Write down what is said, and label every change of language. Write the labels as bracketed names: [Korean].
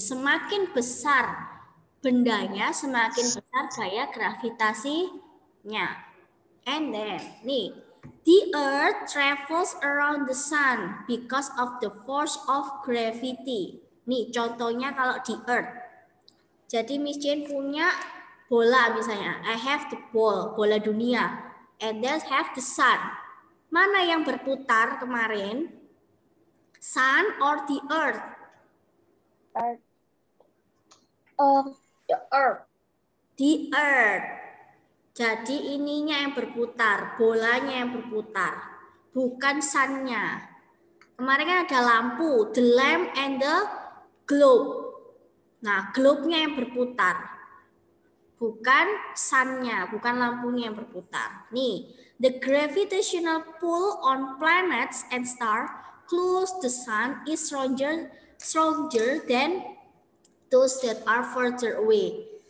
[Indonesian] Semakin besar bendanya, semakin besar gaya gravitasinya. [English] And then, nih, the Earth travels around the Sun because of the force of gravity. [Indonesian] Nih, contohnya kalau di Earth. Jadi Miss Jane punya bola misalnya. [English] I have the ball, [Indonesian] bola dunia. [English] And then have the sun. [Indonesian] Mana yang berputar kemarin? [English] Sun or the earth? Earth. The earth. The earth. [Indonesian] Jadi ininya yang berputar, bolanya yang berputar, bukan sun-nya. Kemarin kan ada lampu, [English] the lamp and the globe. [Indonesian] Nah, globe-nya yang berputar, bukan sun-nya, bukan lampunya yang berputar. [English] Nih, the gravitational pull on planets and stars close the sun is stronger than those that are further away.